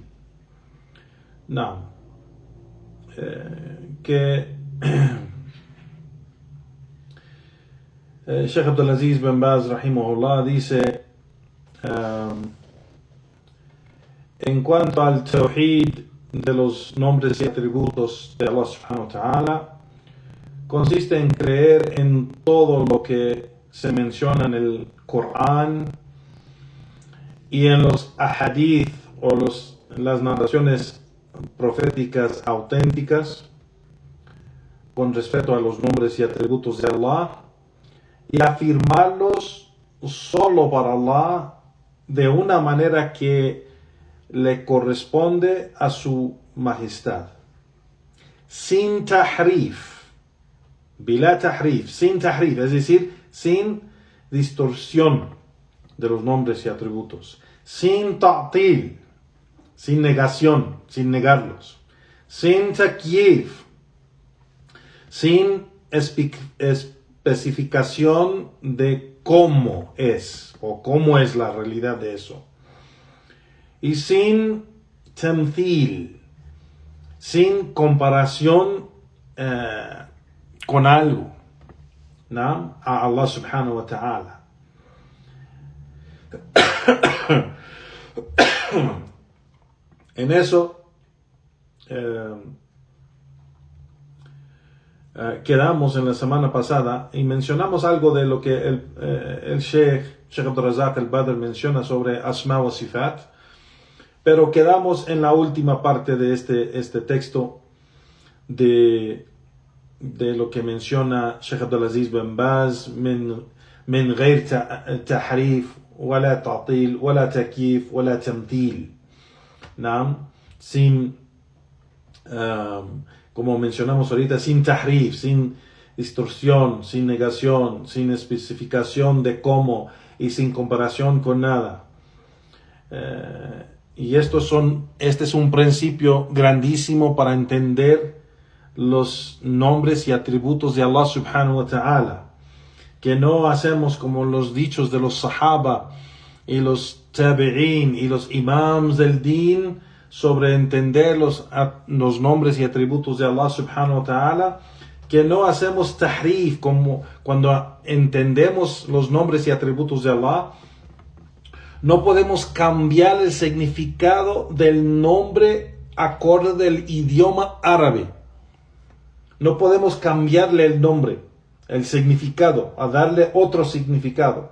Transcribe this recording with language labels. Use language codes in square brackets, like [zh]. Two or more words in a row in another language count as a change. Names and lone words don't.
[ar] نعم، [es] que Sheikh Abdulaziz bin Baz rahimahullah dice, en cuanto al Tawhid de los nombres y atributos de Allah [ar] سبحانه وتعالى, [es] consiste en creer en todo lo que se menciona en el Corán y en los ahadith o las narraciones proféticas auténticas con respecto a los nombres y atributos de Allah, y afirmarlos solo para Allah de una manera que le corresponde a su majestad, sin tahrif, [ar] بلا تحريف, [es] sin tahrif, es decir, sin distorsión de los nombres y atributos, sin ta'til, sin negación, sin negarlos, sin takyif, sin especificación de cómo es o cómo es la realidad de eso, y sin tamthil, sin comparación con algo, ¿no? [ar] A Allah سبحانه وتعالى. [es] En eso quedamos en la semana pasada y mencionamos algo de lo que el Sheikh Abdul Razak al-Badr menciona sobre [ar] أسماء وصفات, [es] pero quedamos en la última parte de este texto de lo que menciona Sheikh Abdulaziz bin Baz [ar] min غير تحريف ولا تعطيل ولا تكييف ولا تمثيل. [es] ¿No? Sin, como mencionamos ahorita, sin tahrif, sin distorsión, sin negación, sin especificación de cómo y sin comparación con nada. Y este es un principio grandísimo para entender los nombres y atributos de Allah [ar] سبحانه وتعالى, [es] que no hacemos como los dichos de los sahaba y los tabi'in y los imams del din sobre entender los nombres y atributos de Allah [ar] سبحانه وتعالى, [es] que no hacemos tahrif, como cuando entendemos los nombres y atributos de Allah, no podemos cambiar el significado del nombre acorde del idioma árabe. No podemos cambiarle el nombre, el significado, a darle otro significado.